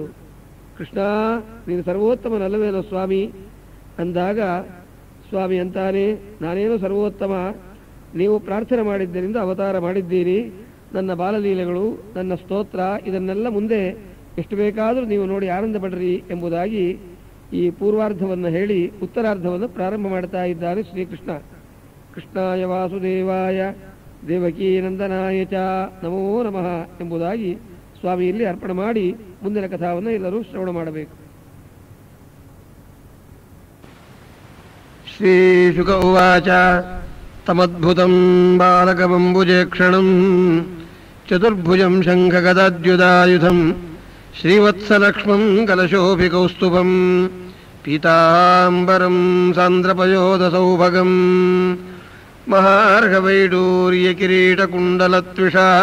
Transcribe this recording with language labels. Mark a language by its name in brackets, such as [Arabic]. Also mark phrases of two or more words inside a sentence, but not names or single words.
[Kannada] ಕೃಷ್ಣ ನೀನು ಸರ್ವೋತ್ತಮನಲ್ಲವೇನೋ ಸ್ವಾಮಿ ಅಂದಾಗ ಸ್ವಾಮಿ ಅಂತಾನೆ, ನಾನೇನು ಸರ್ವೋತ್ತಮ, ನೀವು ಪ್ರಾರ್ಥನೆ ಮಾಡಿದ್ದರಿಂದ ಅವತಾರ ಮಾಡಿದ್ದೀರಿ. ನನ್ನ ಬಾಲಲೀಲೆಗಳು, ನನ್ನ ಸ್ತೋತ್ರ, ಇದನ್ನೆಲ್ಲ ಮುಂದೆ ಎಷ್ಟು ಬೇಕಾದರೂ ನೀವು ನೋಡಿ ಆನಂದ ಪಡ್ರಿ ಎಂಬುದಾಗಿ ಈ ಪೂರ್ವಾರ್ಧವನ್ನು ಹೇಳಿ ಉತ್ತರಾರ್ಧವನ್ನು ಪ್ರಾರಂಭ ಮಾಡ್ತಾ ಇದ್ದಾನೆ ಶ್ರೀಕೃಷ್ಣ. [Sanskrit] ಕೃಷ್ಣಾಯ ವಾಸುದೇವಾಯ ದೇವಕೀ ನಂದನಾಯ ಚ ನಮೋ ನಮಃ [Kannada] ಎಂಬುದಾಗಿ ಸ್ವಾಮಿ ಇಲ್ಲಿ ಅರ್ಪಣೆ ಮಾಡಿ ಮುಂದಿನ ಕಥಾವನ್ನು ಎಲ್ಲರೂ ಶ್ರವಣ ಮಾಡಬೇಕು. [Sanskrit] ಶ್ರೀಶುಕ ಉವಾಚ ತಮದ್ಭುತಂ ಬಾಲಕಮಂಬುಜೇಕ್ಷಣಂ ಚತುರ್ಭುಜಂ ಶಂಖಗದಾದ್ಯುಧಾಯುಧಂ ಶ್ರೀವತ್ಸಲಕ್ಷ್ಮಂ ಕಲಶೋಭಿಕೌಸ್ತುಭಂ ಪೀತಾಂಬರಂ ಸಾಂದ್ರಪಯೋದಸೌಭಗಂ ಮಹಾರ್ಘವೈಡೂರ್ಯಕಿರೀಟಕುಂಡಲತ್ವಿಷಾ